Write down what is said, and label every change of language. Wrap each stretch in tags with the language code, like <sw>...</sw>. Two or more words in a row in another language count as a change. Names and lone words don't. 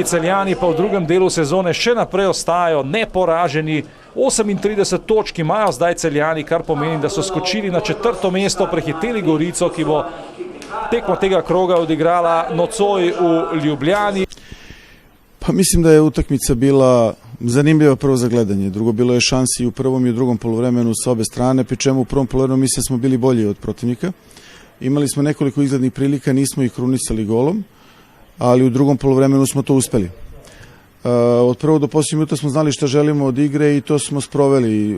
<sl>Celjani pa v drugem delu sezone še naprej ostajajo neporaženi. 38 točk imajo zdaj Celjani, kar pomeni, da so skočili na 4. mesto, prehiteli Gorico, ki bo tekmo tega kroga odigrala nocoj v Ljubljani.</sl> <sr>Pa mislim da je utakmica bila zanimljiva prvo za gledanje. Drugo, bilo je šansi u prvom i u drugom poluvremenu s obe strane, pri čemu u prvom poluvremenu mislim smo bili bolji od protivnika. Imali smo nekoliko izglednih prilika, nismo ih krunisali golom, ali u drugom poluvremenu smo to uspeli. Od prvog do posljednjeg minuta smo znali šta želimo od igre i to smo sproveli.</sr>